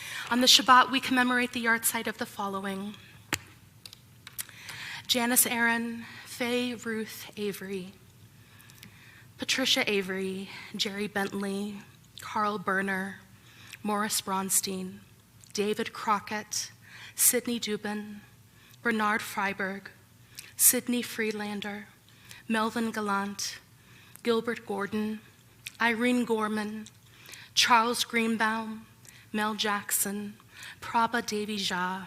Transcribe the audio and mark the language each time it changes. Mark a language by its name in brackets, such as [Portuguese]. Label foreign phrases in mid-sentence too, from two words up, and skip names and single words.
[English] On the Shabbat, we commemorate the yahrzeit of the following: Janice Aaron, Faye Ruth Avery, Patricia Avery, Jerry Bentley, Carl Berner, Morris Bronstein, David Crockett, Sidney Dubin, Bernard Freiberg, Sidney Freelander, Melvin Gallant, Gilbert Gordon, Irene Gorman, Charles Greenbaum, Mel Jackson, Prabha Devi Jha,